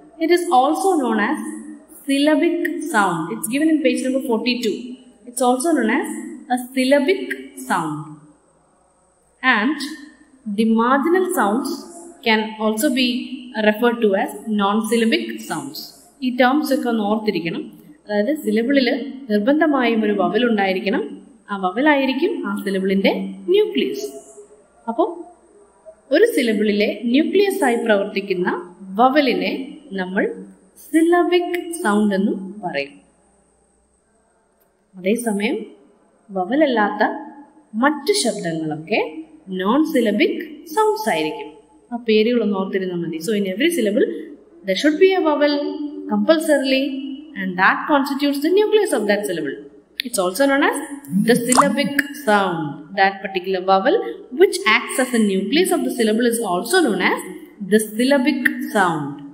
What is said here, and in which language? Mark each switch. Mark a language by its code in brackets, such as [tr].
[en] It is also known as syllabic sound. It's given in page number 42. It's also known as a syllabic sound. And the marginal sounds can also be referred to as non-syllabic sounds. These terms are [ml] ഓർത്തിരിക്കണം. അതായത് സിലബിളിൽ നിർബന്ധമായും ഒരു vowel ഉണ്ടായിരിക്കണം. ആ വവലായിരിക്കും ആ സിലബിളിന്റെ nucleus. അപ്പോൾ ഒരു സിലബിളിലെ nucleus ആയി പ്രവർത്തിക്കുന്ന വവലിനെ നമ്മൾ syllabic sound എന്ന് പറയും. അതേസമയം വവൽ അല്ലാത്ത മറ്റ് ശബ്ദങ്ങളൊക്കെ നോൺ സിലബിക് സൗണ്ട്സ് ആയിരിക്കും. ആ പേരുകളൊന്ന് ഓർത്തിരുന്നാൽ മതി. [en] So in every syllable there should be a vowel compulsorily, and that constitutes the nucleus of that syllable. It's also known as the syllabic sound. That particular vowel which acts as a nucleus of the syllable is also known as the syllabic sound.